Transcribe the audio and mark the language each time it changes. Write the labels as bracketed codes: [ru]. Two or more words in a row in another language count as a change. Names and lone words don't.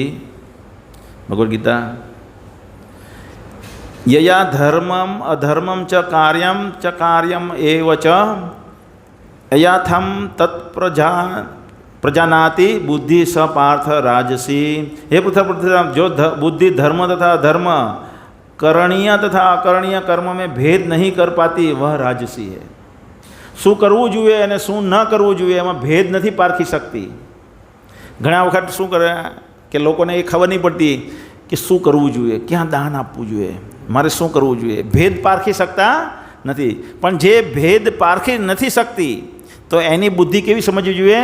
[sa] ભગવદ્ ગીતા યયા ધર્મમ અધર્મમ ચ કાર્યમ એવ ચ અયાથમ પ્રજાનાતિ બુદ્ધિ સ પાર્થ રાજસી. [hi] हे पृथ्वी, जो बुद्धि धर्म तथा अधर्म करणीय तथा अकरणीय कर्म में भेद नहीं कर पाती वह राजसी है. [gu] શું કરવું જોઈએ અને શું ન કરવું જોઈએ એમાં ભેદ નથી પારખી શકતી. ઘણા વખત શું કરે કે લોકોને એ ખબર નહીં પડતી કે શું કરવું જોઈએ, ક્યાં દાન આપવું જોઈએ, મારે શું કરવું જોઈએ. ભેદ પારખી શકતા નથી. પણ જે ભેદ પારખી નથી શકતી તો એની બુદ્ધિ કેવી સમજવી જોઈએ?